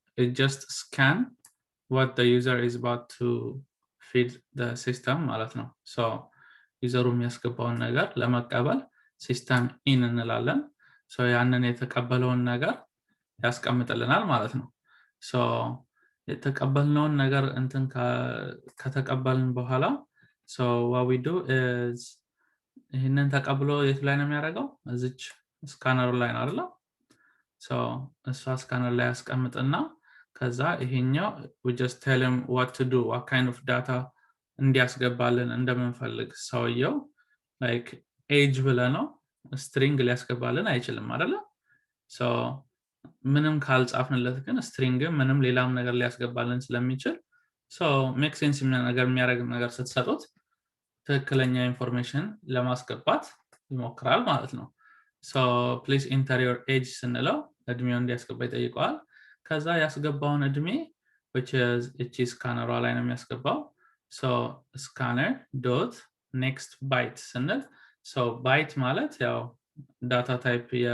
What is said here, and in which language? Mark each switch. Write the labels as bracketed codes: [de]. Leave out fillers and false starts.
[en] it just scan what the user is about to feed the system [am] ማለት ነው። so ዩዘሩ የሚያስገባውን ነገር ለመቀበል ሲስተም ኢን እንላለን። so ያንን የተቀበለውን ነገር ያስቀምጥልናል ማለት ነው። so የተቀበልነውን ነገር እንትን ከተቀበልን በኋላ [en] so what we do is [am] ይሄንን ተቀብሎ የት ላይ ነው የሚያደርገው? እዚች ስካነሩ ላይ ነው አይደል? so እሷ ስካነር ላይ ያስቀምጥና ከዛ ይሄኛው [en] we just tell him what to do, what kind of data [am] እንዲያስገባልን እንደምንፈልግ ሰውየው like age ብለነው string ሊያስገባልን አይችልም አይደል? so ምንም ካልጻፍንለት ግን string ምንም ሌላም ነገር ሊያስገባልን ስለሚችል so make sense የሚያደርግ ነገር ስትሰጡት ትክክለኛ ኢንፎርሜሽን ለማስገባት ይሞክራል ማለት ነው። [en] so please enter your age [am] ስንለው እድሜውን እንዲያስገባ ይጠይቀዋል። ከዛ ያስገባውን እድሜ which is እቺ ስካነሯ ላይ ነው የሚያስገባው። so scanner dot next byte ስንል so byte ማለት ያው ዳታ ታይፕ